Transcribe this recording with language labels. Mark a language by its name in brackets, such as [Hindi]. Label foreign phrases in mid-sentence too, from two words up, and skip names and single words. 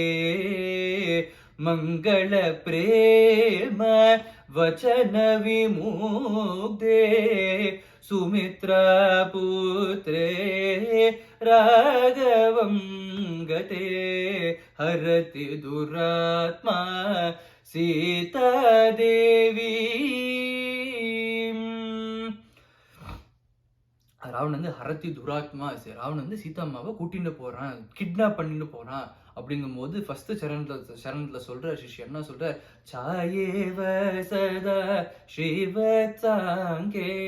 [Sanskrit] मंगल प्रेम वचन विमुग्धे सुमित्रा पुत्रे राघवं गते हरति दुरात्मा सीता देवी [Tamil] ராவணன் வந்து [Sanskrit] हरति दुरात्मा [Tamil] ராவணன் வந்து சீதாம்மாவை கூட்டிட்டு போறான், கிட்னாப் பண்ணிட்டு போறான். அப்படிங்கும்போது ஃபர்ஸ்ட் சரணத்துல சொல்ற சிஷ்யன் என்ன சொல்ற, [Sanskrit] छायेव सदा श्रीवत्साङ्गे.